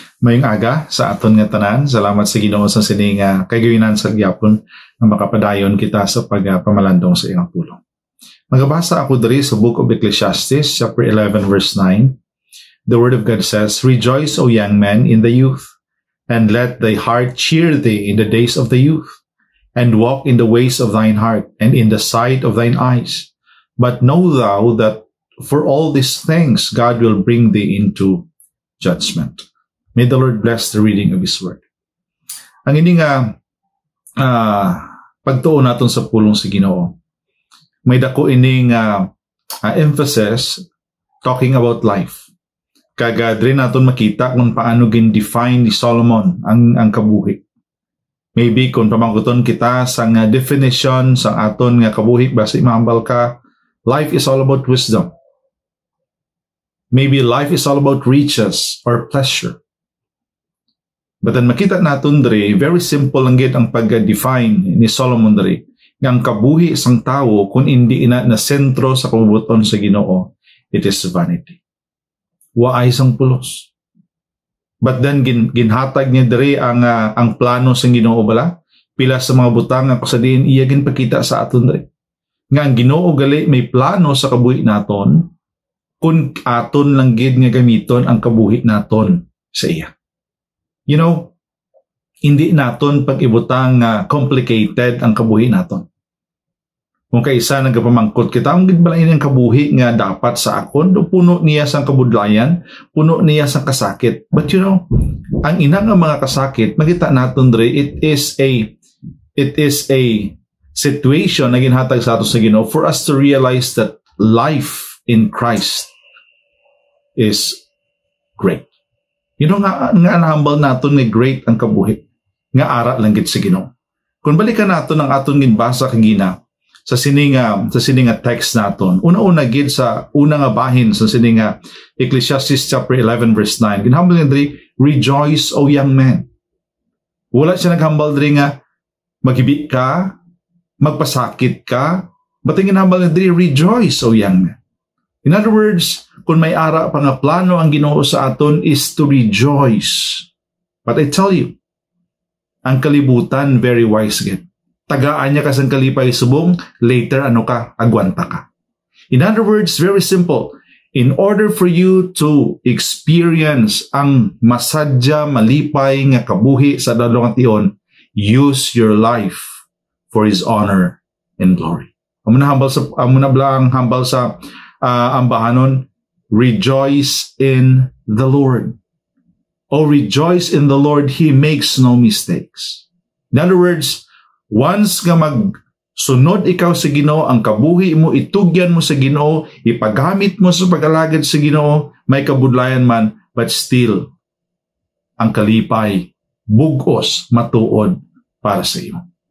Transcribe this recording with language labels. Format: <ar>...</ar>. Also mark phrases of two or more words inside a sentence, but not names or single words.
<hil>Mayong aga sa aton nga tanan. Salamat sa Ginoo sa sining kagawinan sa gyapon nga makapadayon kita sa pagpamalandong sa iyang pulong. Magabasa ako diri sa Book of Ecclesiastes, chapter 11, verse 9.</hil> <en>The Word of God says, "Rejoice, O young man, in the youth, and let thy heart cheer thee in the days of the youth, and walk in the ways of thine heart, and in the sight of thine eyes. But know thou that for all these things God will bring thee into judgment." May the Lord bless the reading of His Word.</en> <hil>Ang ini nga pagtuon naton sa pulong sa Ginoo, may dako ining emphasis</hil> <en>talking about life.</en> <hil>Kaga diri naton makita kung paano gin-define ni Solomon ang kabuhi. Maybe kung pamangkuton kita sa definition sa aton nga kabuhi, basi mahambal ka,</hil> <en>life is all about wisdom. Maybe life is all about riches or pleasure.</en> <hil>But then makita naton diri,</hil> <en>very simple</en> <hil>lang gid ang pag-define ni Solomon diri. Nga ang kabuhi sang tawo kung hindi ina na sentro sa kabubuton sa Ginoo,</hil> <en>it is vanity.</en> <hil>Waay sang pulos. But then ginhatag niya diri ang plano sa Ginoo bala. Pila sa mga butang nga pasadiin iya ginpakita sa aton diri. Nga ang Ginoo gali may plano sa kabuhi naton kung aton lang gid nga gamiton ang kabuhi naton sa iya.</hil> <en>You know,</en> <hil>hindi naton pag-ibutang complicated ang kabuhi naton. Kung kaisa nagpamangkot kita, ang gidbalain ang kabuhi nga dapat sa akon, puno niya sang kabudlayan, puno niya sang kasakit.</hil> <en>But you know,</en> <hil>ang ina nga mga kasakit, magita naton dre,</hil> <en>it is a situation</en> <hil>na ginhatag sa ato sa Ginoo</hil> <en>for us to realize that life in Christ is great. You know</en> <hil>nga nahambal naton nga great ang kabuhi. Nga ara lang gid sa Ginoo. Kung balikan naton ang aton ginbasa kagina sa sininga text naton. Una-una gid sa una nga bahin sa sininga Ecclesiastes chapter 11 verse 9. Ginhambal niya diri,</hil> <en>"Rejoice, O young man."</en> <hil>Wala siya naghambal diri nga maghibi ka, magpasakit ka. But ginhambal niya diri,</hil> <en>"Rejoice, O young man." In other words,</en> <hil>kung may ara pa nga plano ang Ginoo sa aton</hil> <en>is to rejoice. But I tell you,</en> <hil>ang kalibutan</hil> <en>very wise</en> <hil>gid. Tagaan niya kasang kalipay subong, later agwanta ka.</hil> <en>In other words, very simple. In order for you to experience</en> <hil>ang masadya, malipay nga kabuhi sa dalawang tion,</hil> <en>use your life for His honor and glory.</en> <hil>Amo na blang hambal sa ambahanon,</hil> <en>rejoice in the Lord. Oh, rejoice in the Lord, He makes no mistakes. In other words,</en> <hil>once nga magsunod ikaw sa Ginoo, ang kabuhi mo, itugyan mo sa Ginoo, ipagamit mo sa pag-alagad sa Ginoo, may kabudlayan man,</hil> <en>but still,</en> <hil>ang kalipay, bugos, matuod para sa iyo.</hil>